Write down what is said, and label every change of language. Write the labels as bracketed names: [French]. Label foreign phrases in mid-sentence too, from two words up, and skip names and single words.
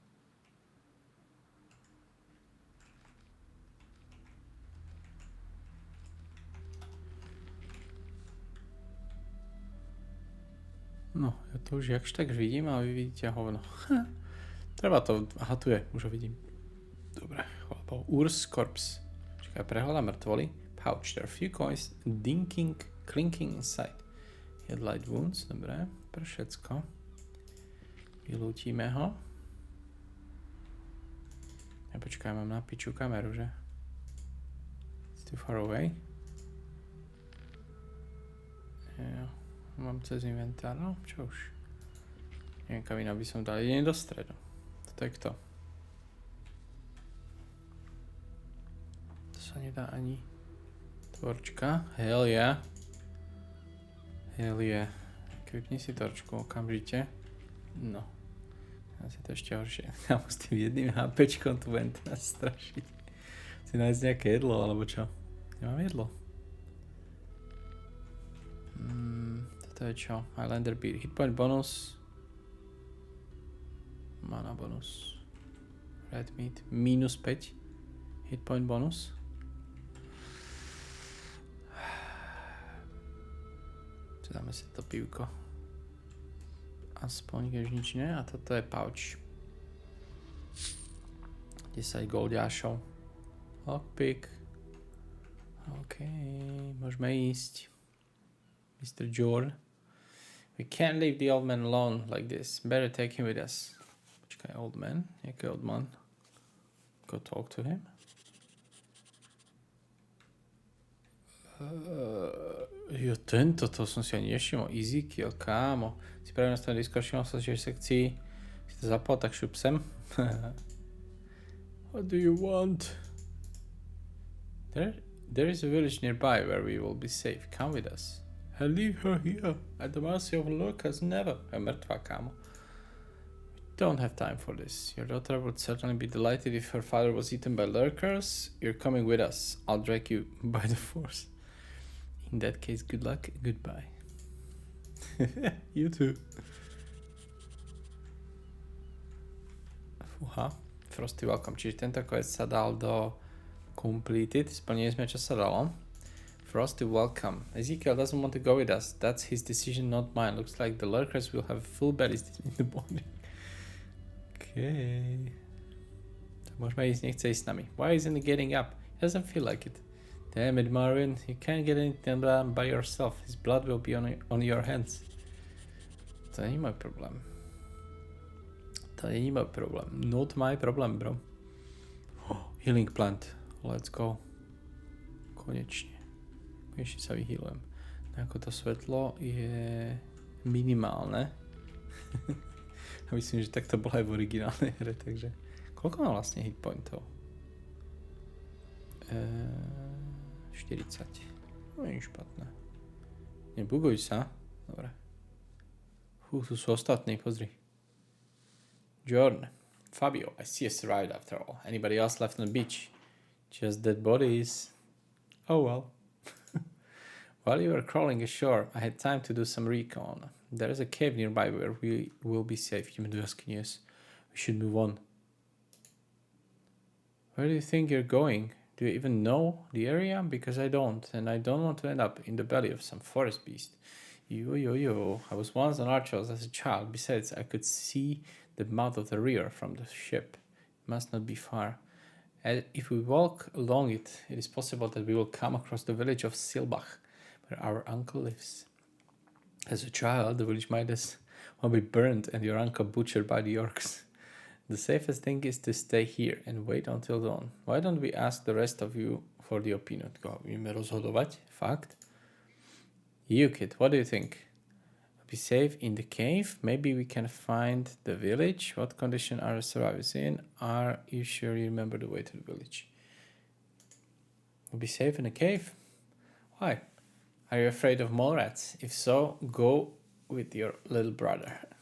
[Slovak] No, ja to už jakž tak vidím, ale vy vidíte hovno. Treba to, aha, tu je, už ho vidím. Dobre, chlapov. Urs Corpse. Čakaj, prehľadám mŕtvoly. [English] Pouch, there are few coins dinking, clinking inside. Headlight wounds, [Slovak] dobre, pre všetko. Vylútime ho. Ja počkaj, mám na piču kameru, že? [English] It's too far away. [Slovak] Jo, mám cez inventár, no čo už. Neviem, kam iná by som dal, idem do stredu. Toto je kto? To sa nedá ani torčka. [English] Hell yeah. Hell yeah. [Slovak] Vypni si torčku okamžite. No. Asi to ešte horšie. Ja s tým jedným HPčkom tu budem teraz strašiť. Si nájsť nejaké jedlo, alebo čo? Nemám jedlo. Toto je čo? [English] Highlander Beer. Hitpoint bonus. Mana bonus. Red meat. Minus 5. Hitpoint bonus. [Slovak] Dáme si to pivko. Aspoň, keď už nič nie. A toto je pouch. 10 goldiášov. Lockpick. OK, môžeme ísť. Mr. Jordan. [English] We can't leave the old man alone like this. Better take him with us. Počkaj, old man? Jaký old man? Go talk to him. [Slovak] Jo, tento, to som si ani nevšimol. [English] Easy kill, [Slovak] kámo. Si práve nastavený Discord, všimol sa, že v sekcii si to zapol, tak šup sem. [English] What do you want? There is a village nearby where we will be safe. Come with us. I leave her here at the mercy of lurkers never. [Slovak] Je mŕtva, kámo. [English] We don't have time for this. Your daughter would certainly be delighted if her father was eaten by lurkers. You're coming with us. I'll drag you by the force. In that case, good luck, goodbye. You too. Fúha, Frosty welcome. [Slovak] Čiže tento quest sa dal do completed. Splnili sme, čo sa dalo. Frosty welcome. [English] Ezekiel doesn't want to go with us. That's his decision, not mine. Looks like the lurkers will have full berries in the morning. Okay. [Slovak] Tak môžeme ísť, nechce ísť s nami. [English] Why isn't he getting up? He doesn't feel like it. Damn it, Marvin. You can't get anything done by yourself. His blood will be on your hands. [Slovak] To není môj problém. To není môj problém. [English] Not my problem, bro. Oh, healing plant. Let's go. [Slovak] Konečne. Konečne sa vyhealujem. Ako to svetlo je minimálne. A myslím, že tak to bolo aj v originálnej hre, takže... Koľko má vlastne hitpointov? 40. No nie je špatné. Nebuguj sa. Dobre. Tu sú ostatní, pozri. Jordan. [English] Fabio, I see us right after all. Anybody else left on the beach? Just dead bodies. Oh well. While you were crawling ashore, I had time to do some recon. There is a cave nearby where we will be safe. [Slovak] Ideme do jaskyne. [English] We should move on. Where do you think you're going? Do you even know the area? Because I don't, and I don't want to end up in the belly of some forest beast. Yo. I was once on Archolos as a child. Besides, I could see the mouth of the river from the ship. It must not be far. And if we walk along it, it is possible that we will come across the village of Silbach, where our uncle lives. As a child, the village might as well be burned and your uncle butchered by the orcs. The safest thing is to stay here and wait until dawn. Why don't we ask the rest of you for the opinion? [Slovak] Víme rozhodovať? Fakt? [English] You kid, what do you think? Be safe in the cave? Maybe we can find the village? What condition are the survivors in? Are you sure you remember the way to the village? Be safe in the cave? Why? Are you afraid of mole rats? If so, go with your little brother.